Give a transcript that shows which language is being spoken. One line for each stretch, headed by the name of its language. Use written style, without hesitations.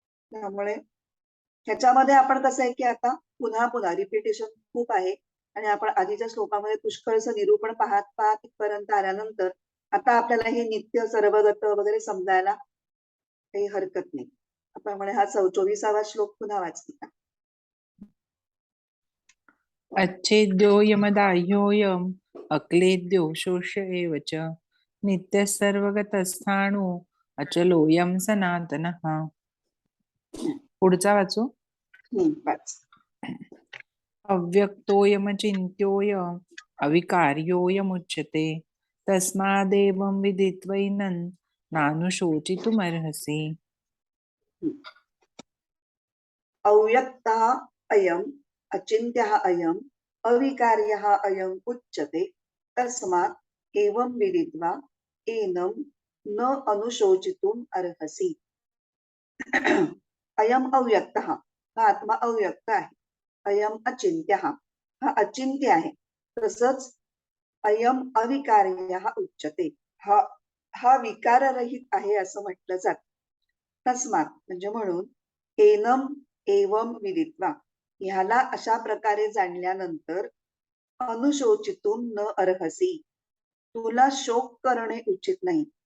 Marathi: त्यामुळे ह्याच्यामध्ये आपण कसं आहे, की आता पुन्हा पुन्हा रिपिटेशन खूप आहे आणि आपण आधीच्या श्लोकामध्ये पुष्कळचं निरूपण पाहत पाहत इथपर्यंत आल्यानंतर आता आपल्याला हे नित्य सर्वगत वगैरे समजायला काही हरकत नाही. आपण म्हणे हा 24वा श्लोक पुन्हा वाचते का?
Sanskrit: अच्छेद्योऽयमदाह्योऽयम् अक्लेद्यो शोष्य एव च नित्यः सर्वगतस्थाणु अचलोऽयं सनातनः.
Marathi: पुढचा वाचू. वाच.
Sanskrit: अव्यक्तोऽयमचिन्त्योऽयम् अविकार्योऽयमुच्यते तस्मादेवं विदित्वैनं नानुशोचितुमर्हसि. अव्यक्तः अयम् अचिन्त्यः अयम् अविकार्यः अयम् उच्यते तस्मात् एवं विदित्वा एनं न अनुशोचितुम् अर्हसि. अयम अव्यक्तः,
Marathi: हा आत्मा अव्यक्त आहे.
Sanskrit: अयम अचिन्त्यः,
Marathi: हा अचिंत्य आहे. तसंच
Sanskrit: अयम अविकार्यः उच्यते,
Marathi: हा विकाररहित आहे असं म्हटलं जातं. तस्मात म्हणजे म्हणून,
Sanskrit: एनम एवम विदित्वा,
Marathi: ह्याला अशा प्रकारे जाणल्यानंतर
Sanskrit: अनुशोचितुम न अर्हसी,
Marathi: तुला शोक करणे उचित नाही.